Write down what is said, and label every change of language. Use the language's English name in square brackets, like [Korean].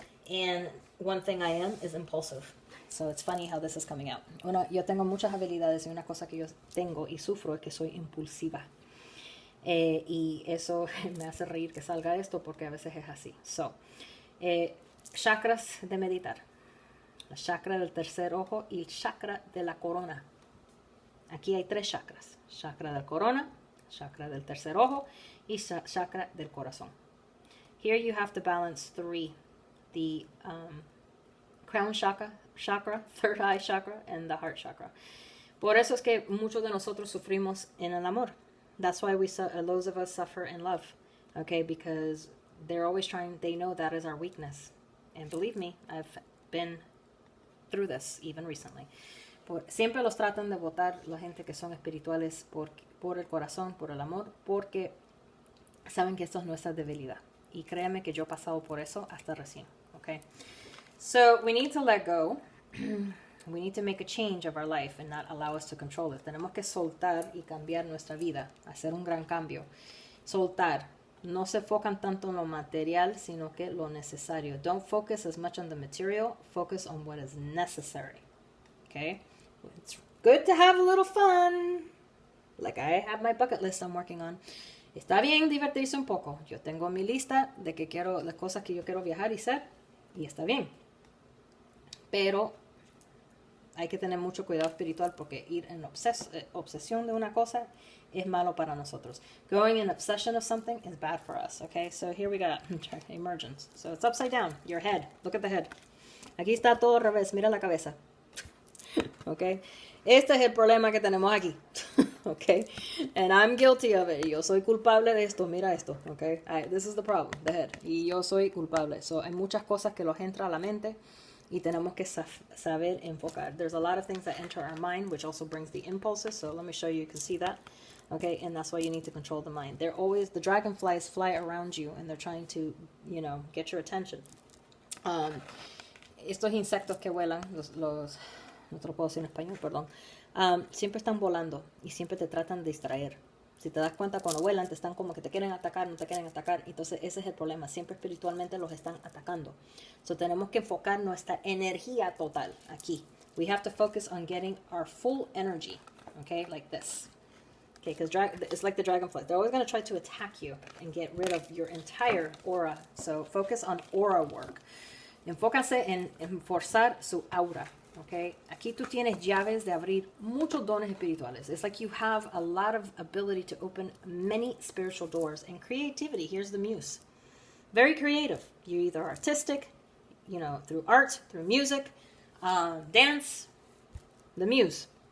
[English] And one thing I am is impulsive. So it's funny how this is coming out. [Spanish] Yo tengo muchas habilidades y una cosa que yo tengo y sufro es que soy impulsiva. Y eso me hace reír que salga esto porque a veces es así. So, chakras de meditar. El chakra del tercer ojo y el chakra de la corona. Aquí hay 3 chakras. Chakra del corona, chakra del tercer ojo y chakra del corazón. [English] Here you have to balance 3. The crown chakra, third eye chakra, and the heart chakra. [Spanish] Por eso es que muchos de nosotros sufrimos en el amor. [English] That's why those of us suffer in love. Okay, because they're always they know that is our weakness. And believe me, I've been through this even recently. [Spanish] Siempre los tratan de botar la gente que son espirituales por el corazón, por el amor, porque saben que esto es nuestra debilidad. Y créeme que yo he pasado por eso hasta recién. [English] Okay? So we need to let go. We need to make a change of our life and not allow us to control it. [Spanish] Tenemos que soltar y cambiar nuestra vida, hacer un gran cambio. Soltar. No se enfocan tanto en lo material, sino que lo necesario. [English] Don't focus as much on the material. Focus on what is necessary. Okay? It's good to have a little fun. Like I have my bucket list I'm working on. [Spanish] Está bien divertirse un poco. Yo tengo mi lista de que quiero, las cosas que yo quiero viajar y ser, y está bien. Pero hay que tener mucho cuidado espiritual porque ir en obsesión de una cosa es malo para nosotros. [English] Going in obsession of something is bad for us. Okay, so here we got emergence. So it's upside down. Your head. Look at the head. [Spanish] Aquí está todo al revés. Mira la cabeza. Okay, este es el problema que tenemos aquí. [English] Okay, and I'm guilty of it. [Spanish] Yo soy culpable de esto. Mira esto. [English] Okay, this is the problem. The head. [Spanish] Y yo soy culpable. So hay muchas cosas que los entra a la mente. Y tenemos que saber enfocar. [English] There's a lot of things that enter our mind, which also brings the impulses. So let me show you. You can see that. Okay, and that's why you need to control the mind. They're always, the dragonflies fly around you, and they're trying to, you know, get your attention. [Spanish] Estos insectos que vuelan, no te lo puedo decir en español, perdón. Siempre están volando y siempre te tratan de distraer. Si te das cuenta, cuando vuelan, te están como que te quieren atacar, no te quieren atacar. Entonces, ese es el problema. Siempre espiritualmente los están atacando. So, tenemos que enfocar nuestra energía total aquí. [English] We have to focus on getting our full energy. Okay, like this. Okay, because it's like the dragonfly. They're always going to try to attack you and get rid of your entire aura. So, focus on aura work. [Spanish] Enfócase en forzar su aura. Okay, aquí tú tienes llaves de abrir muchos dones espirituales. [English] It's like you have a lot of ability to open many spiritual doors. And creativity, here's the muse. Very creative. You're either artistic, you know, through art, through music, dance, the muse.